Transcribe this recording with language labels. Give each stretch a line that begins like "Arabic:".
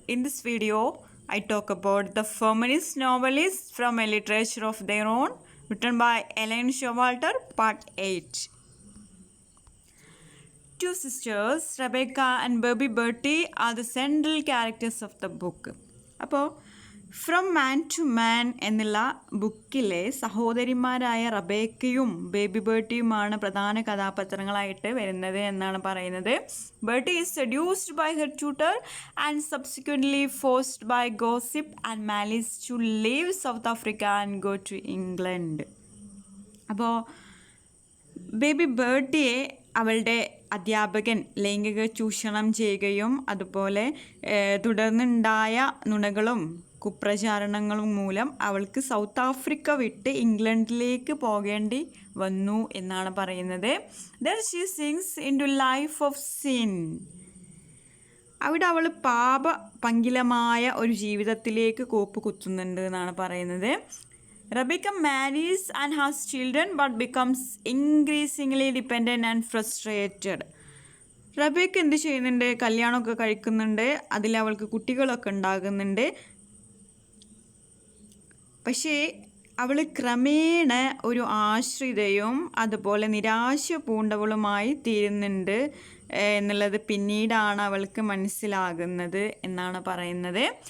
English: In this video, I talk about the feminist novelists from a literature of their own, written by Ellen Showalter, Part 8. Two sisters, Rebecca and Baby Bertie, are the central characters of the book.
Malayalam: അപ്പോൾ from man to മാൻ എന്നുള്ള ബുക്കിലെ സഹോദരിമാരായ റബേക്കയും baby ബേർട്ടിയുമാണ് പ്രധാന കഥാപാത്രങ്ങളായിട്ട് വരുന്നത് എന്നാണ് പറയുന്നത്.
English: Bertie is seduced by her tutor and subsequently forced by gossip and malice to leave South Africa and go to England.
Malayalam: അപ്പോൾ baby ബേർട്ടിയെ അവളുടെ അധ്യാപകൻ ലൈംഗിക ചൂഷണം ചെയ്യുകയും അതുപോലെ തുടർന്നുണ്ടായ നുണകളും കുപ്രചാരണങ്ങളും മൂലം അവൾക്ക് സൗത്ത് ആഫ്രിക്ക വിട്ട് ഇംഗ്ലണ്ടിലേക്ക് പോകേണ്ടി വന്നു എന്നാണ് പറയുന്നത്.
English: Then she sinks into life of sin.
Malayalam: അവിടെ അവൾ പങ്കിലമായ ഒരു ജീവിതത്തിലേക്ക് കോപ്പ് കുത്തുന്നുണ്ട് എന്നാണ് പറയുന്നത്.
English: Rebecca marries and has children but becomes increasingly dependent and frustrated.
Malayalam: Rebecca എന്ത് ചെയ്യുന്നുണ്ട്? കല്യാണമൊക്കെ കഴിക്കുന്നുണ്ട്, അതിൽ അവൾക്ക് കുട്ടികളൊക്കെ ഉണ്ടാകുന്നുണ്ട്. പക്ഷേ അവൾ ക്രമേണ ഒരു ആശ്രിതയും അതുപോലെ നിരാശ പൂണ്ടവളുമായി തീരുന്നുണ്ട് എന്നുള്ളത് പിന്നീടാണ് അവൾക്ക് മനസ്സിലാകുന്നത് എന്നാണ് പറയുന്നത്.